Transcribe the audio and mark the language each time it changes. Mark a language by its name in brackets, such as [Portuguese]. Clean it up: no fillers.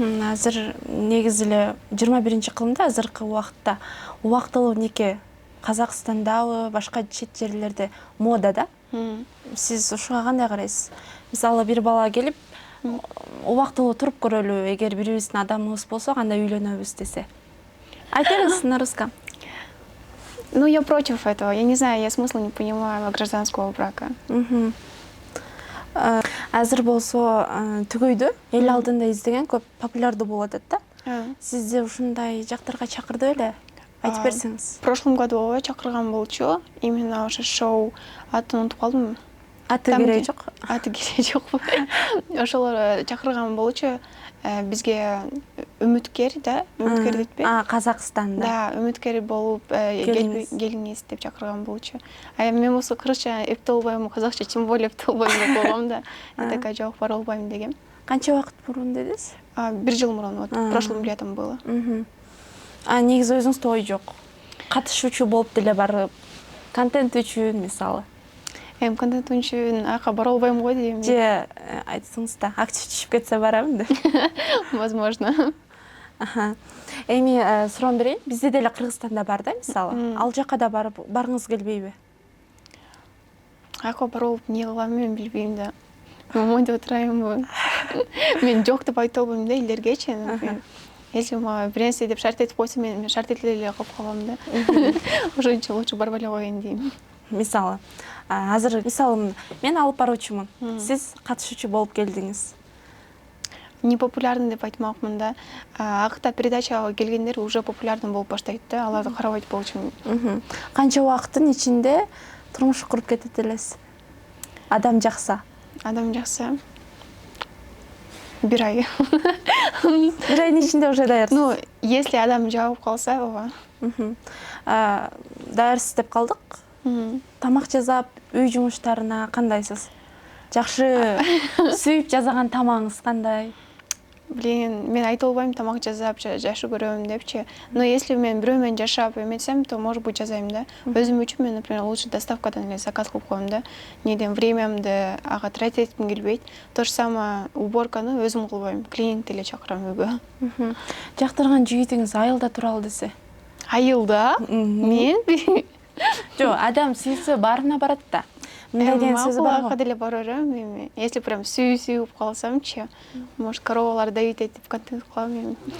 [Kyrgyz] Азыр негизи эле 21-кылымда азыркы убакытта убактылуу неке Казакстандабы, башка чет жерлерде мода да. Сиз ушуга кандай карайсыз? Мисалы бир бала келип убактылуу туруп көрөлү, эгер бирибиздин адамыбыз болсо кандай үйлөнөбүз десе. Айтыңыз [Russian] на русском. Ну, я против этого. Я не знаю, я смысла не понимаю гражданского брака. [Kyrgyz] Азыр болсо түгөйдү эл алдында издеген көп популярдуу болуп атат да. Сизди ушундай жактарга чакырды беле? Айтып берсеңиз. [Russian] В прошлом году [Kyrgyz] ооба чакырган болчу. Именно ошо шоу атын унутуп калдым. Аты кереги жок. Аты кереги жок. Ошолор чакырган болчу. Бизге үмүткер да, үмүткер детпи? Казакстанда. Да, үмүткер болуп келиңиз деп чакырган болчу. Мен болсо кыргызча эпте болбойм, казакча [Russian] тем более [Kyrgyz] эпте болбойм деп койгом да. [Russian] Я такая [Kyrgyz] жок, бара албайм дегем. Канча убакыт мурун дедиз? 1 жыл мурун, [Russian] вот прошлым летом было. [Kyrgyz] Негизи өзүңүздө ой жок. Катышуучу болуп деле барып, контент үчүн мисалы. Контент үчүн бара албайм го дейм. Же айтсаңыз да, актив түшүп кетсе барамын деп. [Russian] Возможно. [Kyrgyz] Эми суроо берейин. Бизде деле Кыргызстанда бар да, мисалы. Ал жака да баргыңыз келбейби? Бара алып эмне кылам мен билбейм да. Момойдо отурайм. Мен жок деп айта албайм да элдергечи. Если мага бир нерсе деп шарт этип койсо, мен шарт этиле эле калып калам да. Ошон үчүн лучше барбай эле коеюн дейм. Мисалы, азыр мисалы мен алып баруучумун. Сиз катышуучу болуп келдиңиз. Непопулярный деп айтмакмын да. Акта передачага келгендер уже популярный болуп баштайт да. Аларды карабайт болчумун. Канча убакыттын ичинде турмуш куруп кетет элесиз? Адам жакса. Адам жакса. 1 ай. 1 айдын ичинде уже даярсыз. Ну, если адам жабып калса, ооба. Даярсыз деп калдык. Тамак жасап, үй жумуштарына кандайсыз? Жакшы сүйүп жасаган тамагыңыз кандай? Блин, мен айта албайм тамак жасап жакшы көрөм депчи. Но если мен бирөө менен жашап эметсем, [Russian] то может быть [Kyrgyz] жасайм да. Өзүм үчүн мен, например, лучше доставкадан эле заказ кылып коем да. Неден времямды ага тратить этким келбейт. То же самое уборканы өзүм кылбайм. Клиент эле чакырам үйгө. Жактырган жигитиңиз айылда туралы десе? Айылда? Мен? Жок, адам сүйсө баарына барат да. Мындай деген сөз бар го. Макул деле бар эми. Если прям сүйүп калсамчы, может коровалар давить этип контент кылам эми.